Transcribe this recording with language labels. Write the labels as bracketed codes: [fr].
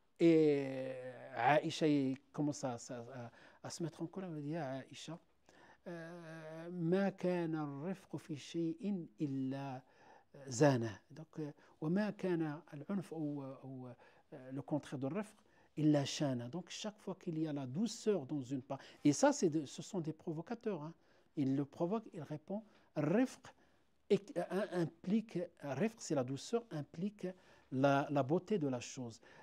[fr] Et Aïcha commence à se mettre en colère. Elle dit à Aïcha, [ar] ما كان الرفق في شيء إلا زانه. [fr] Donc, [ar] وما كان العنف [fr] ou le contraire de rifq [ar] إلا شانه. [fr] Donc, chaque fois qu'il y a la douceur dans une part, et ça, ce sont des provocateurs. Hein. Il le provoque, il répond. Rifq implique, rifq, c'est la douceur, implique la beauté de la chose.